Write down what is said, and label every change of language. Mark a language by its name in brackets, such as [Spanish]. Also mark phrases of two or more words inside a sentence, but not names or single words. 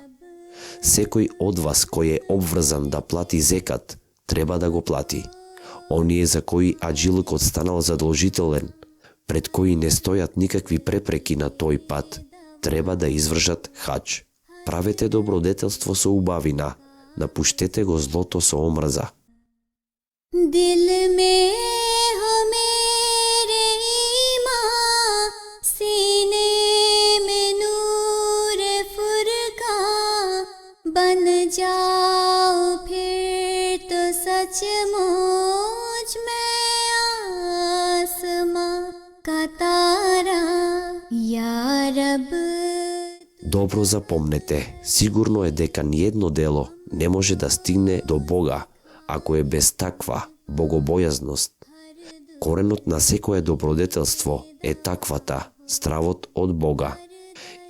[Macedonian] Секој од вас кој е обврзан да плати зекат, треба да го плати. Оние за кои аджилокот станал задолжителен, пред кои не стојат никакви препреки на тој пат, треба да извршат хаџ. Правете добродетелство со убавина, напуштете го злото со омрза. [Urdu] دل میں ہو میرے ایماں سینے میں نور فرقا بن جاؤ پھر تو سچ مچ میں آسماں کا تارا یا رب. [Macedonian] Добро запомнете, сигурно е дека ниедно дело не може да стигне до Бога ако е без таква богобојазност. Коренот на секое добродетелство е таквата, стравот од Бога.